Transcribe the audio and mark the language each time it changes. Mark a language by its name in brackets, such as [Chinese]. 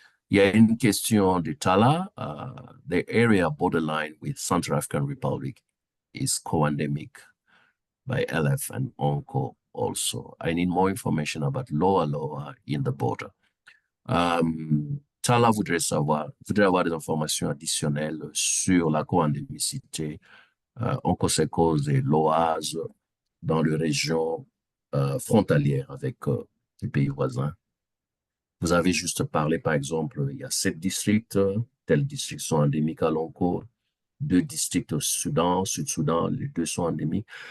[French] Il y a une question de Tala. [English] The area borderline with Central African Republic is co-endemic by LF and ONCO also. I need more information about Loa in the border. [French] Tala voudrait avoir des informations additionnelles sur la co-endémicité onchocercose et l'OAS dans les régions frontalières avec les pays voisins. Vous avez juste parlé, par exemple, il y a 7 districts, tels districts sont endémiques à l'onco, 2 districts au Soudan, Sud-Soudan, les 2 sont endémiques.